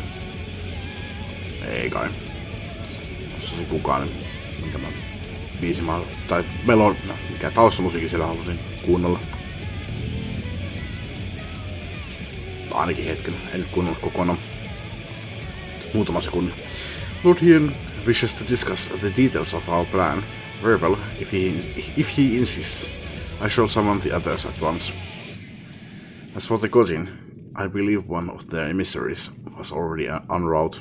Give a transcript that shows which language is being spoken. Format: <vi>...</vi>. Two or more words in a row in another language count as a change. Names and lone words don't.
<fi>Ei kai. Tossa oli kukaan, minkä mä biisin tai melon, mikä taustamusiikki siellä halusin kuunnella. Ainakin hetken, en nyt kuunnellut kokonaan. Muutama sekunti.</fi> <en>Lord Hien wishes to discuss the details of our plan. Very well, if he insists. I shall summon the others at once. As for the Kojin, I believe one of their emissaries was already en route.</en>